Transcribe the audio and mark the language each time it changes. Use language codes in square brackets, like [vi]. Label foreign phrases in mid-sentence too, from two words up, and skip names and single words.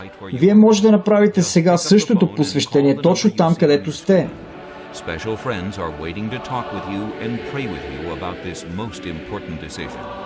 [bg] Вие може да направите сега същото посвещение точно там, където сте. [en] Special friends are waiting to talk with you and pray with you about this most important decision.